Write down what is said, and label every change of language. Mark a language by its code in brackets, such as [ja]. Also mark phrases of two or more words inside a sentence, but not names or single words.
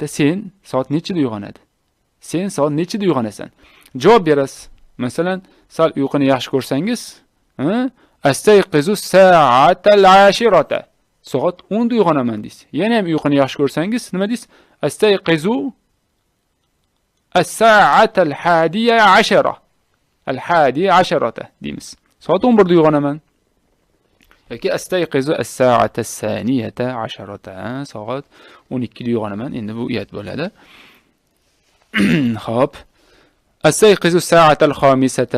[uz] Sen soat nechida uyg'onadi? Sen soat nechida uyg'onasan? Javob berasiz. Masalan, sal uyquni yaxshi ko'rsangiz, [ar] أستيقظ الساعة العاشرة. [uz] Soat 10da uyg'onaman deysiz. Yana ham uyquni yaxshi ko'rsangiz, nima deysiz? [ar] أستيقظ الساعة الحادية عشرة. الحادية عشرة [uz] deymiz. Soat 11da uyg'onaman. [ar] yoki أستيقظ الساعة الثانية عشرة. [uz] Soat 12da uyg'onaman. Endi bu uyat bo'ladi. Xo'p. [ar] أستيقظ الساعة الخامسة.